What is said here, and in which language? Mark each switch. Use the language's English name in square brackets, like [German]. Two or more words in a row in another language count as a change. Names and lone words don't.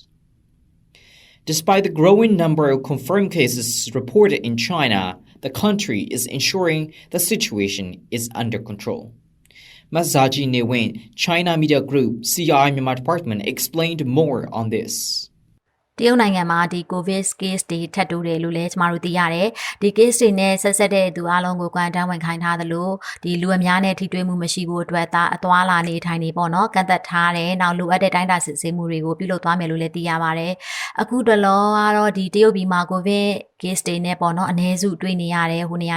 [English] Despite the growing number of confirmed cases reported in China, the country is ensuring the situation is under control. Masaji Newin, China Media Group, CI Myanmar Department, explained more on this. [Burmese] တရုတ်နိုင်ငံမှာဒီ COVID case တွေထပ်တိုးတယ်လို့လည်းကျမတို့သိရတယ်။ဒီ case တွေနဲ့ဆက်ဆက်တဲ့သူအားလုံးကို quarantine ဝင်ခိုင်းထားသလိုဒီလူအများနဲ့ထိတွေ့မှုမရှိဖို့အတွက်အသွားလာနေထိုင်နေပေါ့နော်ကန့်သက်ထား တယ်။နောက်လိုအပ်တဲ့တိုင်းတာစစ်ဆေးမှုတွေကိုပြုလုပ်သွားမယ်လို့လည်းသိရပါတယ်။အခုတလောကတော့ဒီတရုတ်ပြည်မှာ COVID case တွေနဲ့ပေါ့နော်အနည်းစုတွေ့နေရတယ်ဟိုနေရာ